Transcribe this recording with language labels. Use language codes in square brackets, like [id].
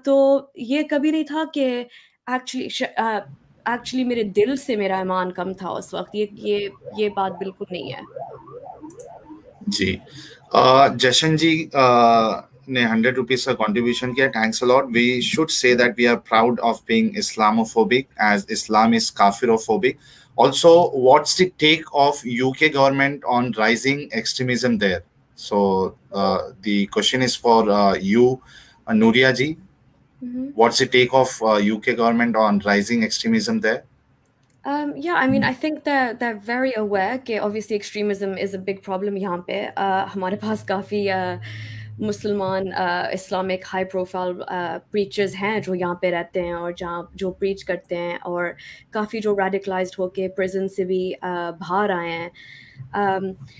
[hi] तो ये कभी नहीं था कि एक्चुअली मेरे दिल से मेरा ईमान कम था उस वक़्त, ये बात बिल्कुल नहीं है। जी। जशन जी ने 100 रुपीज का कंट्रीब्यूशन किया, [en] Thanks a lot. We should say that we are proud of being Islamophobic as Islam is kafirophobic. Also, what's the take of UK government on rising extremism there? So the question is for you, Nuriyah ji. Mhm. What's the take of UK government on rising extremism there? Yeah, I mean, I think they're very aware कि obviously extremism is a big problem [hi] यहाँ पे। हमारे पास काफ़ी मुसलमान Islamic high profile preachers हैं जो यहाँ पे रहते हैं और जहाँ जो प्रीच करते हैं, और काफ़ी जो रेडिकलाइज्ड होके प्रिजन से भी बाहर आए हैं।